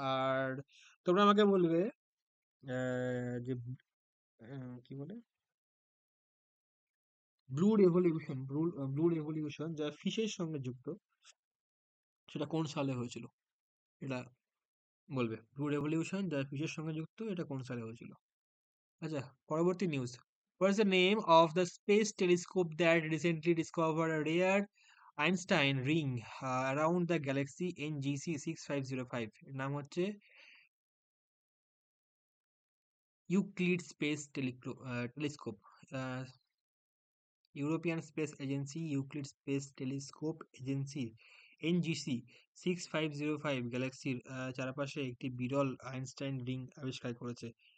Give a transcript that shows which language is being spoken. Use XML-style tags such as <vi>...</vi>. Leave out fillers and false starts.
<bn>আর তোমরা আমাকে বলবে যে কি বলে ব্লু রেভলিউশন যা ফিশের সঙ্গে যুক্ত, সেটা কোন সালে হয়েছিল? এটা বলবে, ব্লু রেভলিউশন যা ফিশের সঙ্গে যুক্ত, এটা কোন সালে হয়েছিল? আচ্ছা, পরবর্তী news.</bn> <en>What is the name of the space telescope that recently discovered a rare Einstein ring around the galaxy NGC 6505?</en> <bn>এর নাম হচ্ছে Euclid space telescope. European space agency Euclid space telescope agency NGC 6505 গ্যালাক্সির চারপাশে একটি বিরল Einstein ring আবিষ্কার করেছে।</bn>